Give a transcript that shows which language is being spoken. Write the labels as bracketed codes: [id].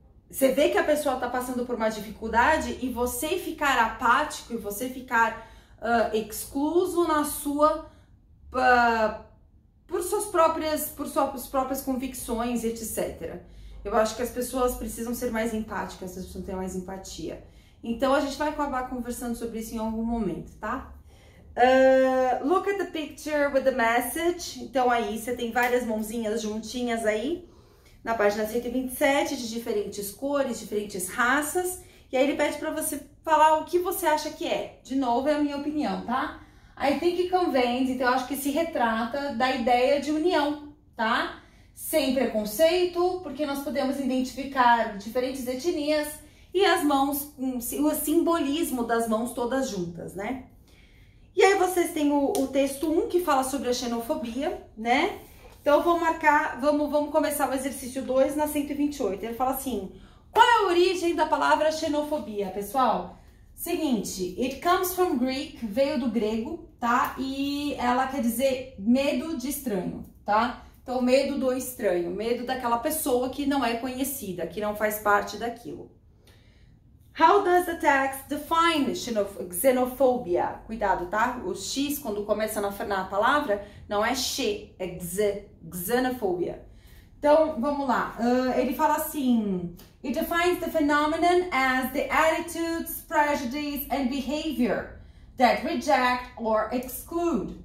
[pt] Você vê que a pessoa tá passando por uma dificuldade e você ficar apático e você ficar excluso na sua... por suas próprias convicções, etc. Eu acho que as pessoas precisam ser mais empáticas, as pessoas têm mais empatia. Então a gente vai acabar conversando sobre isso em algum momento, tá? [en] Look at the picture with the message. [pt] Então aí você tem várias mãozinhas juntinhas aí, na página 127, de diferentes cores, diferentes raças. E aí ele pede para você falar o que você acha que é. De novo, é a minha opinião, tá? [en] I think it conveys, [pt] então eu acho que se retrata da ideia de união, tá? Sem preconceito, porque nós podemos identificar diferentes etnias e as mãos, o simbolismo das mãos todas juntas, né? E aí vocês têm o texto 1 que fala sobre a xenofobia, né? Então eu vou marcar, vamos começar o exercício 2 na 128. Ele fala assim, qual é a origem da palavra xenofobia, pessoal? Seguinte, [en] it comes from Greek, [pt] veio do grego, tá? E ela quer dizer medo de estranho, tá? Então, medo do estranho, medo daquela pessoa que não é conhecida, que não faz parte daquilo. [en] How does the text define xenophobia? [pt] Cuidado, tá? O X, quando começa na palavra, não é xe, é xenophobia. Então, vamos lá. Ele fala assim, [en] it defines the phenomenon as the attitudes, prejudice and behavior that reject or exclude.